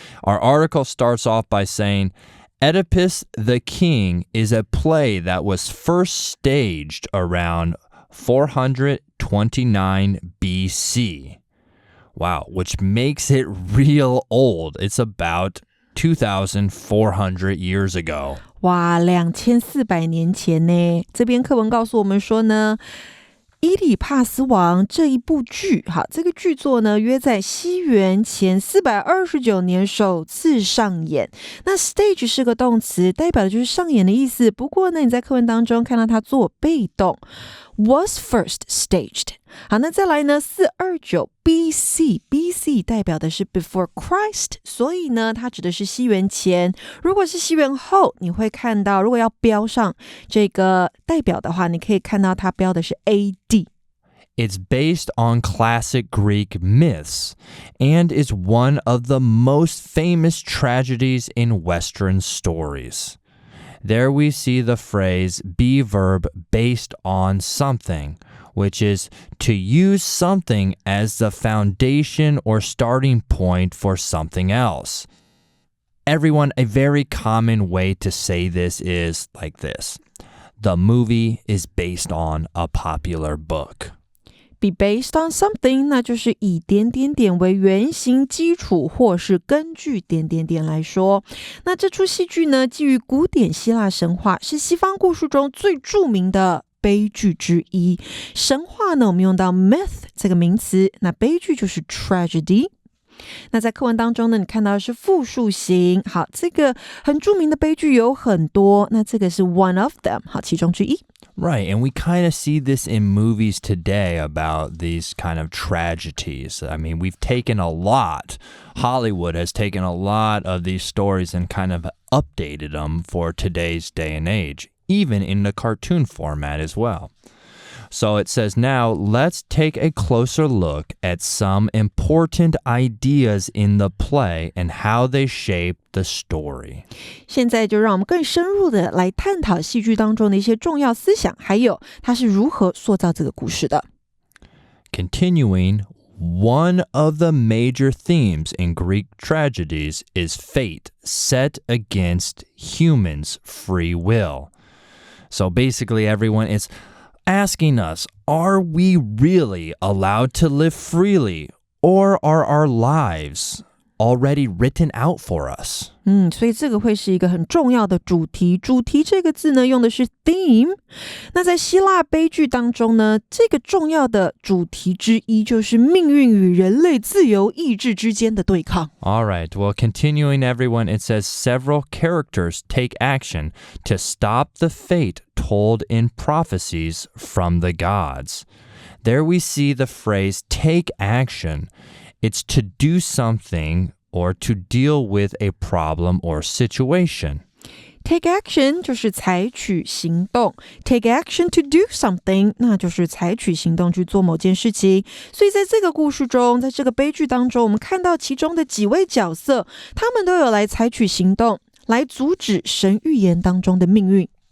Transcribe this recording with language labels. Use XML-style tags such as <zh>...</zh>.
<en>Our article starts off by saying, Oedipus the King is a play that was first staged around 429 BC. Wow, which makes it real old. It's about 2,400 years ago.</en> <zh>哇，2400年前呢，这边课文告诉我们说呢，伊底帕斯王这一部剧，好，这个剧作呢，约在西元前429年首次上演。那 stage 是个动词，代表的就是上演的意思。不过呢，你在课文当中看到它做被动。 Was first staged. 好，那再来呢429 BC 代表的是</zh> <en>before Christ，</en> <zh>所以呢它指的是西元前。如果是西元后，你会看到如果要标上这个代表的话，你可以看到它标的是 AD。</zh> <en>It's based on classic Greek myths and is one of the most famous tragedies in Western stories. There we see the phrase be verb based on something, which is to use something as the foundation or starting point for something else. Everyone, a very common way to say this is like this. The movie is based on a popular book. Be based on something，</en> <zh>那就是以点点点为原型基础，或是根据点点点来说。那这出戏剧呢，基于古典希腊神话，是西方故事中最著名的悲剧之一。神话呢，我们用到 myth 这个名词，那悲剧就是 tragedy。那在课文当中呢，你看到的是复数型。好，这个很著名的悲剧有很多，那这个是</zh> <en>one of them，</en> <zh>好，其中之一。</zh> <en>Right, and we kind of see this in movies today about these kind of tragedies. I mean, we've taken a lot. Hollywood has taken a lot of these stories and kind of updated them for today's day and age, even in the cartoon format as well. So it says now, let's take a closer look at some important ideas in the play and how they shape the story.</en> <zh>现在就让我们更深入的来探讨戏剧当中的一些重要思想，还有它是如何塑造这个故事的。</zh> <en>Continuing, one of the major themes in Greek tragedies is fate set against humans' free will. So basically, everyone, it's asking us, are we really allowed to live freely, or are our lives already written out for us?</en> <zh>所以这个会是一个很重要的主题。主题这个字呢，用的是 theme。那在希腊悲剧当中呢，这个重要的主题之一就是命运与人类自由意志之间的对抗。</zh> <en>All right, well, continuing everyone, it says several characters take action to stop the fate told in prophecies from the gods. There we see the phrase take action. It's to do something or to deal with a problem or situation. Take action</en> <zh>就是采取行动</zh> <en>Take action to do something</en> <zh>那就是采取行动去做某件事情。所以在这个故事中，在这个悲剧当中，我们看到其中的几位角色，他们都有来采取行动，来阻止神预言当中的命运。</zh>